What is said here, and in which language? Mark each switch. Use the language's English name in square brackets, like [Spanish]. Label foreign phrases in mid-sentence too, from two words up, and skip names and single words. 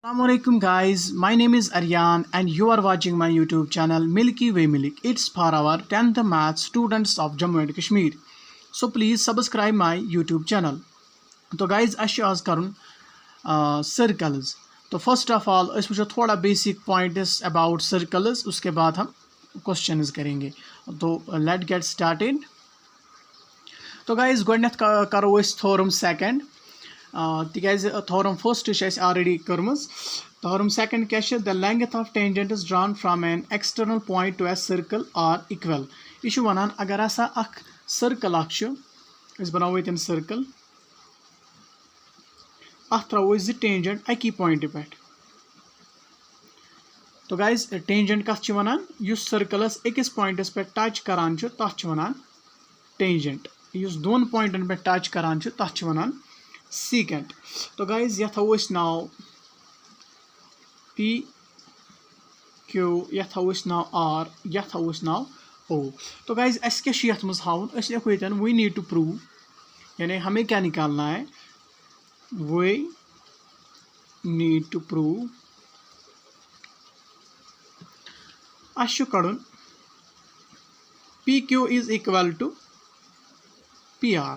[English] Assalamualaikum guys, my name is Aryan and you are watching my YouTube channel Milky Way Milk. It's for our 10th math students of Jammu and Kashmir. So please subscribe my YouTube channel. [Kashmiri] तो guys अशे आज करुन circles. तो [English] first of all [Kashmiri] अस वुचो थोड़ा [English] basic points about circles, [Hindi] उसके बाद हम questions करेंगे. [Kashmiri] तो [English] let's get started. [Kashmiri] तो guys गोडनेथ करो अस theorem second. तिकाज [English] theorem first is already [Kashmiri] कर्मज. [English] Theorem second क्या the length of tangent is drawn from an external point to a circle or equal. [Kashmiri] यह वनान अगर हसा अख circle अस बनावो यन circle अथ त्रो जि tangent अकी point पे. तो गाइज tangent कथ वनान युस circle अकिस पॉइंटस पे टच करान तथ वनान tangent. युस दोन पॉइंटन पे टच करान तथ वनान secant. तो गाइज यह थो नाव P Q, यह थो नाव R, यह थो नाव O. तो गाइज अस क्या यथ मज हाउन अस लिखो यन [English] we need to prove, [Hindi] यानी हमें क्या निकालना है, [English] we need to prove [Kashmiri] अस कड़न PQ [English] is equal to [Kashmiri] PR.